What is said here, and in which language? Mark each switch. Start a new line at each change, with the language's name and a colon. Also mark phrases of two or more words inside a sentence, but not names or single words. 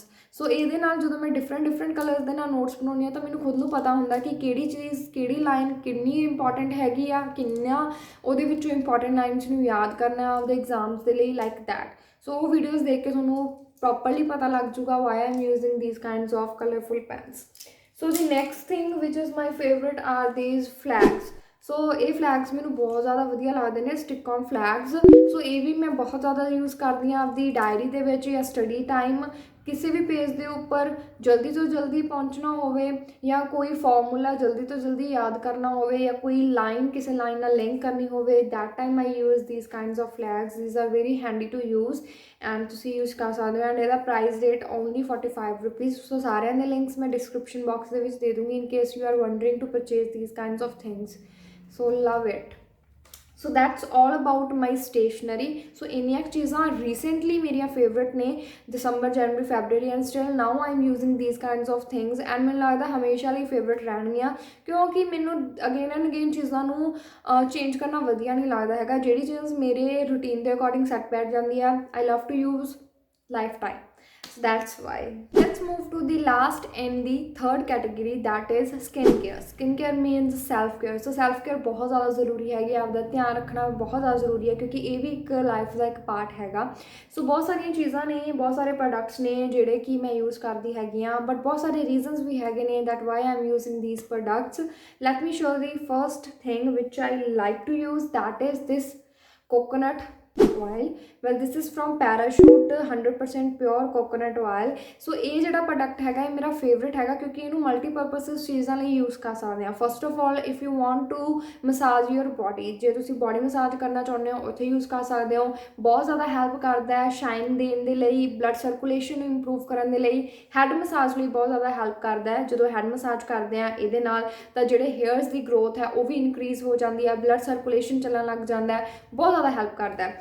Punjabi: ਸੋ ਇਹਦੇ ਨਾਲ ਜਦੋਂ ਮੈਂ
English: different colors
Punjabi: ਦੇ ਨਾਲ ਨੋਟਸ ਬਣਾਉਂਦੀ ਹਾਂ ਤਾਂ ਮੈਨੂੰ ਖੁਦ ਨੂੰ ਪਤਾ ਹੁੰਦਾ ਕਿ ਕਿਹੜੀ ਚੀਜ਼, ਕਿਹੜੀ ਲਾਈਨ ਕਿੰਨੀ ਇੰਪੋਰਟੈਂਟ ਹੈਗੀ ਆ, ਕਿੰਨਾ ਉਹਦੇ ਵਿੱਚੋਂ
English: important lines
Punjabi: ਨੂੰ ਯਾਦ ਕਰਨਾ ਆਪਦੇ ਐਗਜ਼ਾਮਸ ਦੇ ਲਈ,
English: like that.
Punjabi: ਸੋ ਉਹ ਵੀਡੀਓਜ਼ ਦੇਖ ਕੇ ਤੁਹਾਨੂੰ ਪ੍ਰੋਪਰਲੀ ਪਤਾ ਲੱਗ ਜੂਗਾ
English: why I am using these kinds of colorful pens. So the next thing which is my favorite are these flags.
Punjabi: ਸੋ ਇਹ ਫਲੈਗਸ ਮੈਨੂੰ ਬਹੁਤ ਜ਼ਿਆਦਾ ਵਧੀਆ ਲੱਗਦੇ ਨੇ,
English: stick on flags.
Punjabi: ਸੋ ਇਹ ਵੀ ਮੈਂ ਬਹੁਤ ਜ਼ਿਆਦਾ ਯੂਜ਼ ਕਰਦੀ ਹਾਂ ਆਪਦੀ ਡਾਇਰੀ ਦੇ ਵਿੱਚ ਜਾਂ
English: study time,
Punjabi: ਕਿਸੇ ਵੀ ਪੇਜ ਦੇ ਉੱਪਰ ਜਲਦੀ ਤੋਂ ਜਲਦੀ ਪਹੁੰਚਣਾ ਹੋਵੇ ਜਾਂ ਕੋਈ ਫਾਰਮੂਲਾ ਜਲਦੀ ਤੋਂ ਜਲਦੀ ਯਾਦ ਕਰਨਾ ਹੋਵੇ ਜਾਂ ਕੋਈ ਲਾਈਨ ਕਿਸੇ ਲਾਈਨ ਨਾਲ ਲਿੰਕ ਕਰਨੀ ਹੋਵੇ,
English: that time I use these kinds of flags. These are very handy to use
Punjabi: ਐਂਡ ਤੁਸੀਂ ਯੂਜ਼ ਕਰ ਸਕਦੇ ਹੋ। ਐਂਡ ਇਹਦਾ
English: price rate only
Punjabi: 45 ਰੁਪੀਜ਼। ਸੋ ਸਾਰਿਆਂ ਦੇ ਲਿੰਕਸ ਮੈਂ
English: description box
Punjabi: ਦੇ ਵਿੱਚ ਦੇ ਦੂੰਗੀ
English: in case you are wondering to purchase these kinds of things. So love it. So that's all about my stationery.
Punjabi: So ਇੰਨੀਆਂ ਚੀਜ਼ਾਂ recently ਮੇਰੀਆਂ favorite ਨੇ,
English: December, January, February and still now I'm using these kinds of things and
Punjabi: ਮੈਨੂੰ ਲੱਗਦਾ ਹਮੇਸ਼ਾ ਲਈ favorite ਰਹਿਣਗੀਆਂ ਕਿਉਂਕਿ ਮੈਨੂੰ
English: again and again
Punjabi: ਚੀਜ਼ਾਂ ਨੂੰ change ਕਰਨਾ ਵਧੀਆ ਨਹੀਂ ਲੱਗਦਾ ਹੈਗਾ। ਜਿਹੜੀ ਚੀਜ਼ ਮੇਰੇ routine ਦੇ according set ਬੈਠ ਜਾਂਦੀ ਆ,
English: I love to use lifetime. So that's why. Let's move to the last and the third category, that is skincare. Skincare means self-care.
Hindi: So self-care बहुत ज़्यादा ज़रूरी है, आपका ध्यान रखना बहुत ज़्यादा ज़रूरी है क्योंकि ये भी एक लाइफ का एक पार्ट हैगा।
Punjabi: ਸੋ ਬਹੁਤ ਸਾਰੀਆਂ ਚੀਜ਼ਾਂ ਨੇ, ਬਹੁਤ ਸਾਰੇ ਪ੍ਰੋਡਕਟਸ ਨੇ ਜਿਹੜੇ ਕਿ ਮੈਂ ਯੂਜ਼ ਕਰਤੀ ਹੈਗੀ ਹਾਂ, ਬਟ ਬਹੁਤ ਸਾਰੇ ਰੀਜ਼ਨਸ ਭੀ ਹੈਗੇ ਨੇ
English: that why I am using these products. let me show the first thing which I like to use, that is this coconut oil. Well, this is from Parachute 100% pure coconut oil.
Hindi: सो ये जो प्रोडक्ट है मेरा फेवरेट है क्योंकि इनू मल्टीपर्पज चीज़ों लिए यूज़ कर सकते हैं।
English: first of all if you want to massage your body,
Hindi: जो तुम बॉडी मसाज करना चाहते हो उत्थे यूज़ कर सकते हो। बहुत ज़्यादा हैल्प करता है शाइन देने के लिए,
English: blood circulation improve
Hindi: करने के लिए,
English: head massage
Hindi: लिए बहुत ज़्यादा हैल्प करता है। जो
English: head massage
Hindi: करते हैं ये तो जोड़े हेयर्स की ग्रोथ है वो भी इनक्रीज़ हो जाती है,
English: blood circulation
Hindi: चलन लग जाता है, बहुत ज़्यादा हैल्प करता है।